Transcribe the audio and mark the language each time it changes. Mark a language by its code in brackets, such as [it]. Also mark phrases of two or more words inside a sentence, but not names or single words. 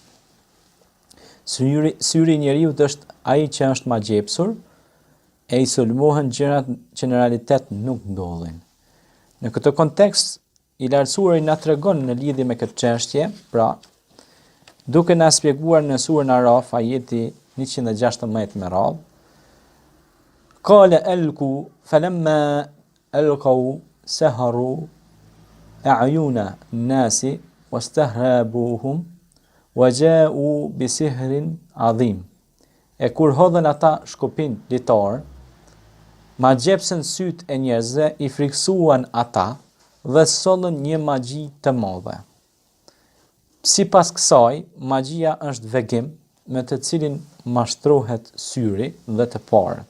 [sq] Syri i njeriu është ai që është magjepsur, e i sulmohen gjërat që në realitet nuk ndodhin. Në këtë kontekst, i lartësuari na tregon në lidhje me këtë çështje, pra duke na shpjeguar në surën Araf ajeti 116 me radhë, [ar] قال ألقوا فلما ألقوا سحروا أعين الناس واسترهبوهم وجاءوا بسحر عظيم. [sq] E kur hodhën ata shkopin litar, magjepsën syt e njerëzve, i friksuan ata dhe sollën një magji të madhe. Sipas kësaj, magjia është vegim me të cilin mashtrohet syri dhe të parët.